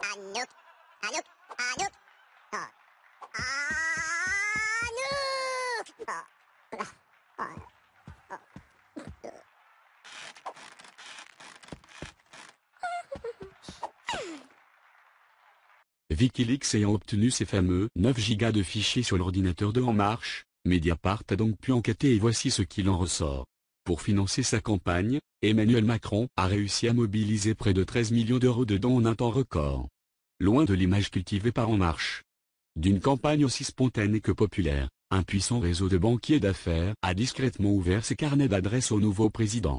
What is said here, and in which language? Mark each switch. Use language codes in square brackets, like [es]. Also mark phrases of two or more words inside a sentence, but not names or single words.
[fr] Anouk, Anouk, Anouk, oh. Anouk, oh. Oh. Oh. Wikileaks ayant obtenu ses fameux 9 gigas de fichiers sur l'ordinateur de En Marche, Mediapart a donc pu enquêter et voici ce qu'il en ressort. Pour financer sa campagne, Emmanuel Macron a réussi à mobiliser près de 13 millions d'euros de dons en un temps record. Loin de l'image cultivée par En Marche d'une campagne aussi spontanée que populaire, un puissant réseau de banquiers d'affaires a discrètement ouvert ses carnets d'adresses au nouveau président.